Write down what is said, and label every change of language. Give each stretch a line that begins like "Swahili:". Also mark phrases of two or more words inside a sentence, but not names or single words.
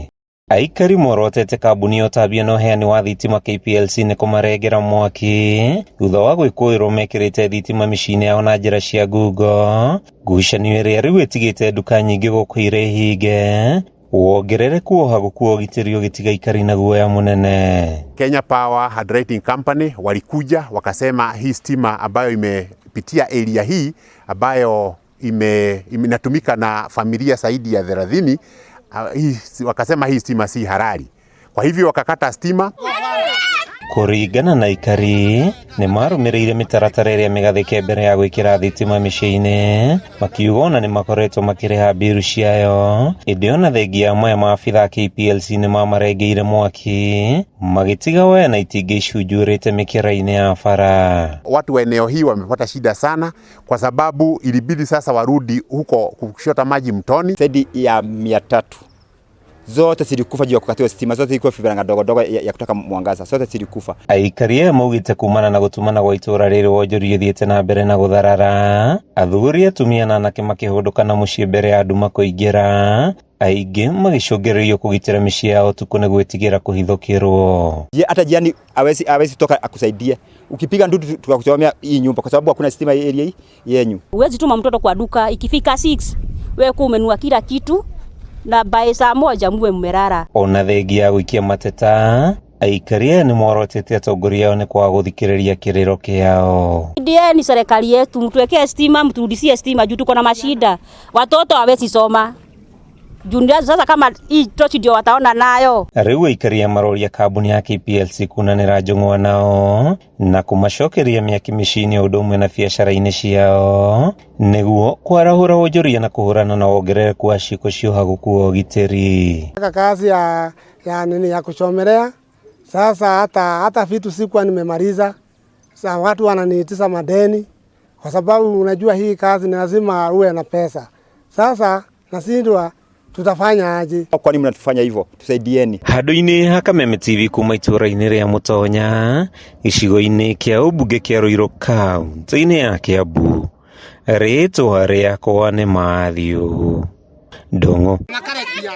Kikuyu: Aikari morotete kambuni ya ũtambia na ũheani wa thitima KPLC nĩ kũmarengera mwaki thutha wa gwĩkũĩrwo mekĩrĩte thitima mĩciĩ-inĩ yao na njĩra cia ngungo, ngucanio ĩrĩa rĩu ĩtigĩte nduka nyingĩ gũkũ irĩ hinge, wongerereku wa ũhagũku wa ũgitĩri ũgĩtiga aikari na guoya munene.
Swahili: Kenya Power Hydrating Company walikuja wakasema hii stima ambayo imepitia area hii ambayo inatumika na familia zaidi ya 30, wakasema hii stima si halali. Kwa hivyo wakakata stima.
Kikuyu: Kũringana na aikari nĩ marũmĩrĩire mĩtaratara ĩrĩa mĩgathĩke mbere ya gwĩkĩra thitima mĩciĩ-inĩ, makiuga ona nĩ makoretwo makĩrĩha mbiru ciayo, ĩndĩ ona thengia amwe maabitha KPLC nĩ mamarengeire mwaki magĩtiga waya na itingĩ icunjũrĩte mĩkĩra-inĩ ya bara.
Swahili: Watu wa eneo hii wamepata shida sana kwa sababu ilibidi sasa warudi huko kushota maji mtoni. Zaidi ya 300 zote zilikufa juu ya kukatiwa stima, zote zilikuwa vifaranga dogo ya kutoka mwangaza, zote zilikufa.
Kikuyu: Aikari aya maugite kumana na gutumana gwa itura rĩrĩ wonjoria ũthiĩte na mbere na gũtharara, athuri atumia na anake makĩhũndũka mũciĩ mbere ya nduma kũingĩra, aingĩ magĩcũngĩrĩrio kũgitĩra mĩciĩ yao tuko nĩ gwĩtigĩra kũhithũkĩrwo.
Swahili: Hata jirani hawezi toka akusaidie. Ukipiga ndudu tukakuchomea hii nyumba kwa sababu hakuna stima area hii yenyu. Huwezi tuma mtoto kwa duka ikifika 6 wewe kumenua kila kitu na by saa moja muwe mmerara.
Kikuyu: Ona thengia ya gũikia mateta, aikari aya nĩ morotete atongoria ao nĩ kwaga gũthikĩrĩria kĩrĩro kĩao.
Swahili: Ndieni serikali yetu mtuwekee stima, mturudishie stima juu tuko na mashida. Watoto hawezi soma. Jundia sasa kama hii tochi ndio wataona nayo.
Kikuyu: Rĩu aikari maroria kambuni ya KPLC kunanĩra njũng'wa nao na kũmacokeria mĩaki mĩciĩ-inĩ ũndũ ũmwe na biacara-inĩ ciao nĩguo kwarahũra wonjoria na kũhũrana na wongerereku wa ciĩko cia ũhagũku wa ũgitĩri.
Swahili: Kazi ya kuchomelea sasa hata vitu sikuwa nimemaliza. Sasa watu wananiitisha madeni kwa sababu unajua hii kazi ni lazima uwe na pesa. Sasa nasindwa tutafanya aje? Kwa nini mnatufanya hivyo? Tusaidieni.
Kikuyu: Handũ-inĩ ha Kameme TV kuma itũra-inĩ rĩa Mutonya, gĩcigo-inĩ kĩa ũmbunge kĩa Ruiru kaunti-inĩ ya Kiambu, rĩtwa rĩakwa nĩ Matthew Ndung'u.